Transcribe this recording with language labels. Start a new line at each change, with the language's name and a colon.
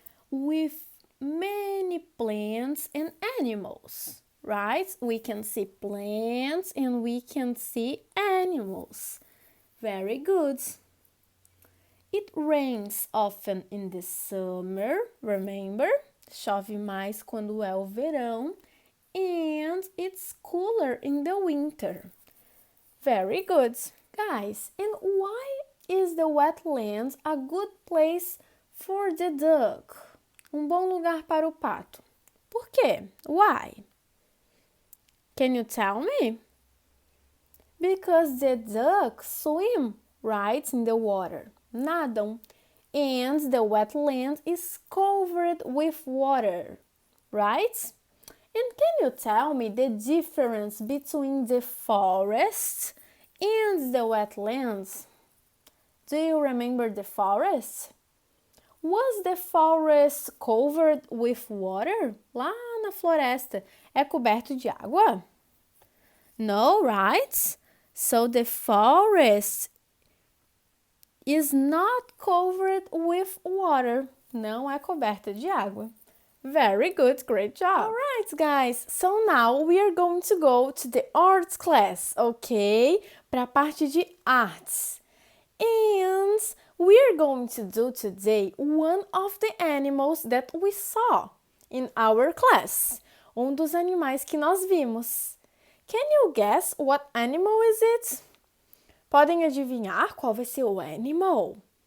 English: With many plants and animals, right? We can see plants and we can see animals. Very good. It rains often in the summer, remember?
Portuguese: Chove mais quando é o verão.
English: And it's cooler in the winter. Very good. Guys, and why is the wetlands a good place for the duck?
Portuguese: Bom lugar para o pato. Por quê?
English: Why? Can you tell me? Because the ducks swim right in the water. Nadam. And the wetland is covered with water, right? And can you tell me the difference between the forest and the wetlands? Do you remember the forest? Was the forest covered with water?
Portuguese: Lá na floresta é coberto de água?
English: No, right? So the forest is not covered with water.
Portuguese: Não é coberta de água.
English: Very good, great job. All right, guys. So now we are going to go to the arts class, okay?
Portuguese: Para a parte de artes.
English: And we are going to do today one of the animals that we saw in our class.
Portuguese: Dos animais que nós vimos.
English: Can you guess what animal is it?
Portuguese: Podem adivinhar qual vai ser o animal?